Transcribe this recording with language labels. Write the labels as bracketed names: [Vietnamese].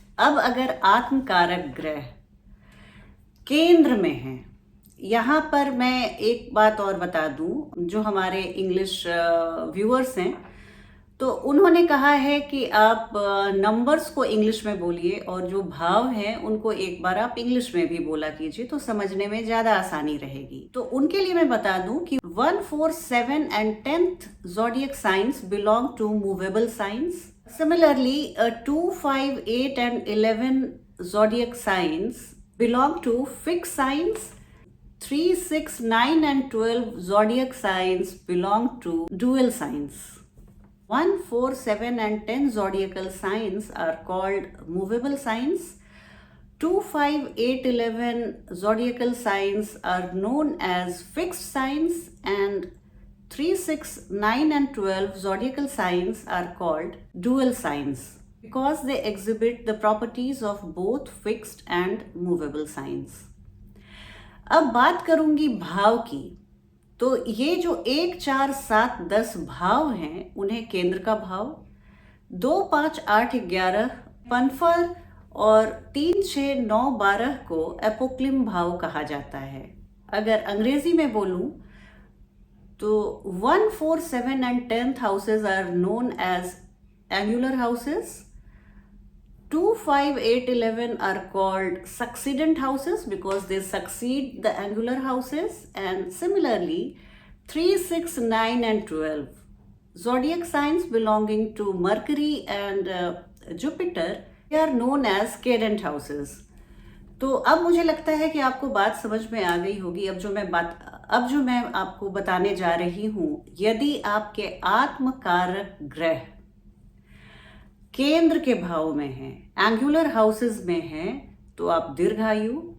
[Hindi] अब अगर आत्मकारक ग्रह केंद्र में है, यहाँ पर मैं एक बात और बता दूं, जो हमारे इंग्लिश व्यूअर्स हैं, तो उन्होंने कहा है कि आप नंबर्स को इंग्लिश में बोलिए और जो भाव हैं उनको एक बार आप इंग्लिश में भी बोला कीजिए, तो समझने में ज्यादा आसानी रहेगी। तो उनके लिए मैं बता दूं कि [English] 1, 4, 7 and 10th zodiac signs belong to movable signs. Similarly, 2, 5, 8 and 11 zodiac signs belong to fixed signs. 3, 6, 9 and 12 zodiac signs belong to dual signs. 1, 4, 7 and 10 zodiacal signs are called movable signs. 2, 5, 8, 11 zodiacal signs are known as fixed signs, and 3, 6, 9 and 12 zodiacal signs are called dual signs because they exhibit the properties of both fixed and movable signs. [Hindi] अब बात करूंगी भाव की। तो ये जो 1, 4, 7, 10 भाव हैं, उन्हें केंद्र का भाव, 2, 5, 8, 11 पनफर और 3, 6, 9, 12 को एपोक्लिम भाव कहा जाता है। अगर अंग्रेजी में बोलूं तो [English] 1, 4, 7 and 10th houses are known as angular houses. 2, 5, 8, 11 are called succeedent houses because they succeed the angular houses, and similarly 3, 6, 9 and 12 zodiac signs belonging to Mercury and Jupiter, they are known as cadent houses. [Hindi] तो अब मुझे लगता है कि आपको बात समझ में आ गई होगी। अब जो मैं आपको बताने जा रही हूं, यदि आपके आत्मकारक ग्रह केंद्र के भाव में हैं, एंगुलर हाउसेस में हैं, तो आप दीर्घायु।